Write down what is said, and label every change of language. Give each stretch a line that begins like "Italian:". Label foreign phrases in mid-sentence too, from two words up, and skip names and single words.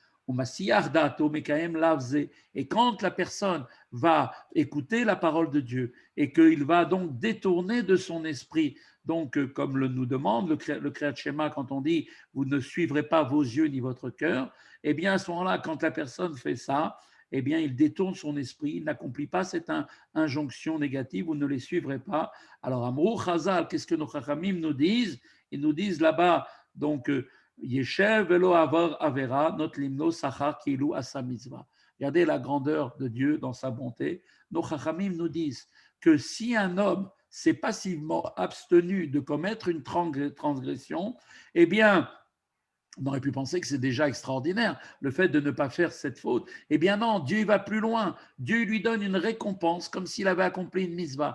French: Et quand la personne va écouter la parole de Dieu et qu'il va donc détourner de son esprit, donc comme nous demande le Kriyat Shema quand on dit vous ne suivrez pas vos yeux ni votre cœur, eh bien à ce moment-là, quand la personne fait ça, eh bien il détourne son esprit, il n'accomplit pas cette injonction négative, vous ne les suivrez pas. Alors
Hebrew: אמרו חז"ל,
French: qu'est-ce que nos Chachamim nous disent? Ils nous disent là-bas, donc
Hebrew: ישב ולא עבר עבירה נותנים לו שכר כאילו עשה מצוה.
French: Regardez la grandeur de Dieu dans sa bonté. Nos Chachamim nous disent que si un homme s'est passivement abstenu de commettre une transgression, eh bien, on aurait pu penser que c'est déjà extraordinaire, le fait de ne pas faire cette faute. Eh bien non, Dieu va plus loin. Dieu lui donne une récompense comme s'il avait accompli une mitzvah.